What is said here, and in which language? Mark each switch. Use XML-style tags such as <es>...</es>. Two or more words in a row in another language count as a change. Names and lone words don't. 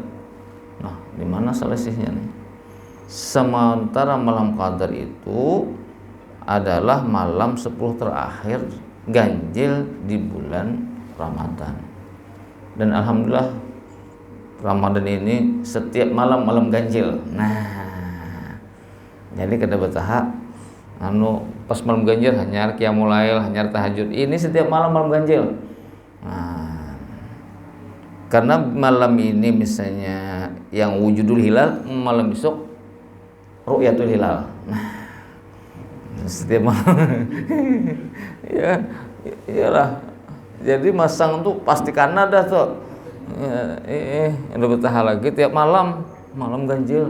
<bjn>Nah, di mana selisihnya nih? Sementara malam Qadar itu adalah malam 10 terakhir ganjil di bulan Ramadan. Dan alhamdulillah Ramadan ini setiap malam ganjil. Nah, jadi kada betah pas malam ganjil hanyar</bjn> <ar>قيام الليل,</ar> <bjn>hanyar tahajud. Ini setiap malam ganjil. Nah, karena malam ini misalnya yang</bjn> <ar>وجود الهلال,</ar> <bjn>malam besok</bjn> <ar>رؤية الهلال.</ar> <bjn>Nah, setiap malam ya iyalah, jadi masang tuh pastikan ada tuh udah betah lagi tiap malam ganjil.</bjn>